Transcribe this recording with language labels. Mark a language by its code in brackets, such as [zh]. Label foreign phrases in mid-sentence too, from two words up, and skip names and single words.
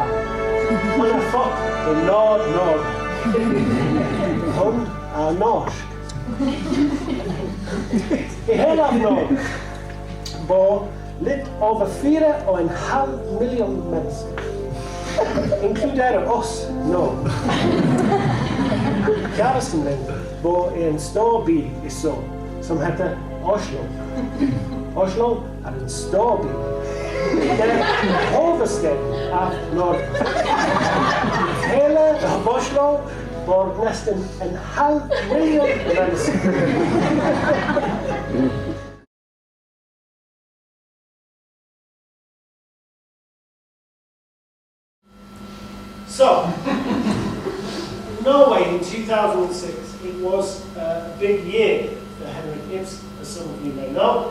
[sv] Hon är född i Nord-Norge. Hon är norsk. I hela Norge bor lite över 4,5 miljoner människor. [no] Inkluderer oss nå. Kjæresten min bor i en stor by i sør som heter Oslo. Oslo er en stor by. Det er hovedstaden av Norge. Hele Oslo bor nesten en halv million mennesker. [en] So, Norway in 2006, it was a big year for Henrik Ibsen, as some of you may know.